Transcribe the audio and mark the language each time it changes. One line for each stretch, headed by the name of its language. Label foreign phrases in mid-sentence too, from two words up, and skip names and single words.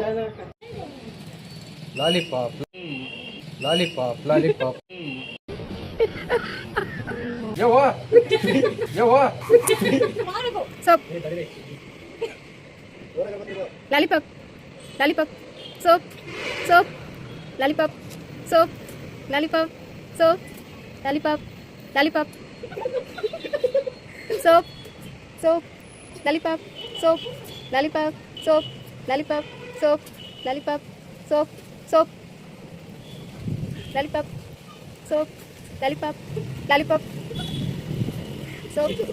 English: lollipop, lollipop, lollipop.
Kannada: ಯವ್ವ ಯವ್ವ
English: soap, lollipop, lollipop, soap, soap, lollipop, soap, lollipop, soap, lollipop, lollipop, soap, soap, lollipop, soap, lollipop, soap, lollipop, soap, lollipop, soap, soap, lollipop, soap, lollipop, lollipop, soap,